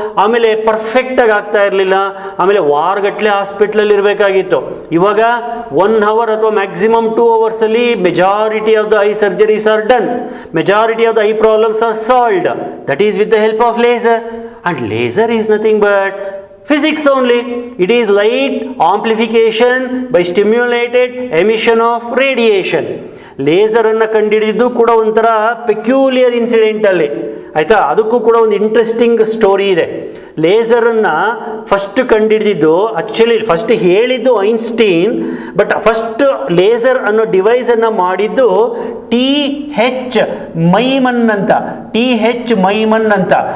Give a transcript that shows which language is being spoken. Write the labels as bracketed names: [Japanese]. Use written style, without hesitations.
[Kannada] ಆಮೇಲೆ ಪರ್ಫೆಕ್ಟಾಗಿ ಆಗ್ತಾ ಇರಲಿಲ್ಲ. ಆಮೇಲೆ ವಾರಗಟ್ಟಲೆ ಹಾಸ್ಪಿಟ್ಲಲ್ಲಿ ಇರಬೇಕಾಗಿತ್ತು. [English] ಇವಾಗ 1 hour ಅಥವಾ maximum 2 hours ಅಲ್ಲಿ majority of the eye surgeries are done, majority of the eye problems are solved. That is with the help of laser. And laser is nothing but physics only. It is light amplification by stimulated emission of radiation. [Kannada] ಲೇಸರನ್ನು ಕಂಡುಹಿಡಿದಿದ್ದು ಕೂಡ ಒಂಥರ peculiar ಇನ್ಸಿಡೆಂಟಲ್ಲಿ, ಆಯಿತಾ. ಅದಕ್ಕೂ ಕೂಡ ಒಂದು interesting story ಇದೆ. ಲೇಸರನ್ನು first ಕಂಡುಹಿಡಿದಿದ್ದು, actually first ಹೇಳಿದ್ದು Einstein, but first laser ಅನ್ನೋ ಡಿವೈಸನ್ನು ಮಾಡಿದ್ದು TH ಮೈಮನ್ ಅಂತ, TH ಮೈಮನ್ ಅಂತ.